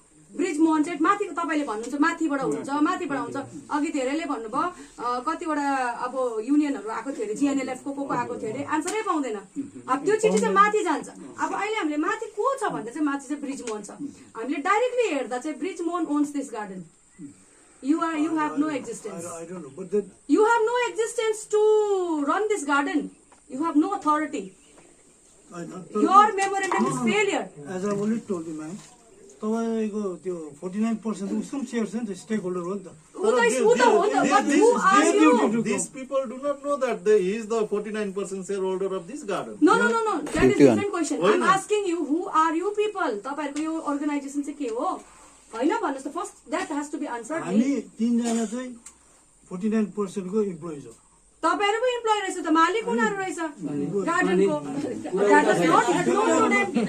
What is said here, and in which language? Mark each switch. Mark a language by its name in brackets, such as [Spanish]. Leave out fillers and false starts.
[Nepali] ब्रिजमोहन चाहिँ माथि तपाईँले भन्नुहुन्छ माथिबाट हुन्छ अघि धेरैले भन्नुभयो कतिवटा अब युनियनहरू आएको थियो अरे जिएनएलएफ को आएको थियो अरे आन्सरै पाउँदैन अब त्यो चिठी चाहिँ माथि जान्छ अब अहिले हामीले माथि को छ भन्दा चाहिँ माथि चाहिँ ब्रिजमोहन छ हामीले डाइरेक्टली हेर्दा चाहिँ Brijmohan ons this garden [English] You have no existence. I don't know, but then You have no existence to run this garden. You have no authority. Your memorandum is failure. As I've already told you, ma'am, [Nepali] तपाईँको त्यो 49% [English] some shares in the stakeholder हो नि त But who are you? These people do not know that he is the 49% shareholder of this garden. No. That is different question. I'm asking you, who are you people? [Nepali] तपाईँहरूको यो organization चाहिँ के हो? होइन भन्नुहोस् त [English] first that has to be answered [Nepali] हामी 3 जना चाहिँ 49% को इम्प्लोइज हो तपाईहरु पनि इम्प्लोइ रहेछ त मालिक उनीहरु रहेछ गार्डनको [English] that is not at no to them